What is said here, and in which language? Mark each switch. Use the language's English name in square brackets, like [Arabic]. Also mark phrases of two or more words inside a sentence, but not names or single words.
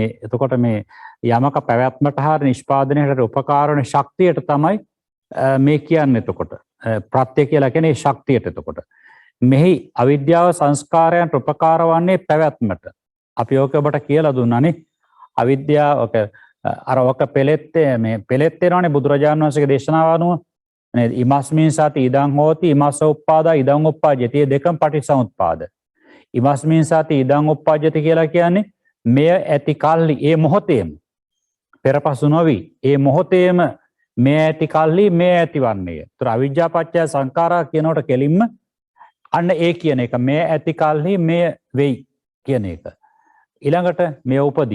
[Sinhala] එතකොට මේ යමක පැවැත්මට හා නිෂ්පාදනයට උපකාර වන ශක්තියට තමයි මේ කියන්නේ. එතකොට ප්‍රත්‍ය කියලා කියන්නේ ශක්තියට. එතකොට මෙහි අවිද්‍යාව සංස්කාරයන්ට උපකාර වන්නේ පැවැත්මට. අපි ඕක ඔබට කියලා දුන්නානේ. අවිද්‍යාව අර ඔක පෙළෙත්තේ මේ පෙළෙත් වෙනවනේ බුදුරජාණන් වහන්සේගේ දේශනාව අනුව. [Pali] ඉමස්මින් සති ඉදං හෝති ඉමස්ස උප්පාදා ඉදං උප්පාජ්ජති. [Sinhala] දෙකම පටිච්චසමුප්පාද. [Pali] ඉමස්මින් සති ඉදං උප්පාජ්ජති [Sinhala] කියලා කියන්නේ මෙය ඇති කල්හි ඒ මොහොතේම පෙරපසු නොවි ඒ මොහොතේම මේ ඇති කල්හි මේ ඇතිවන්නේය. ඒතර [Pali] අවිජ්ජා පත්‍ය සංඛාරා [Sinhala] කියනකොට කෙලින්ම අන්න ඒ කියන එක මේ ඇති කල්හි මේ වෙයි කියන එක. ඊළඟට මේ උපදී.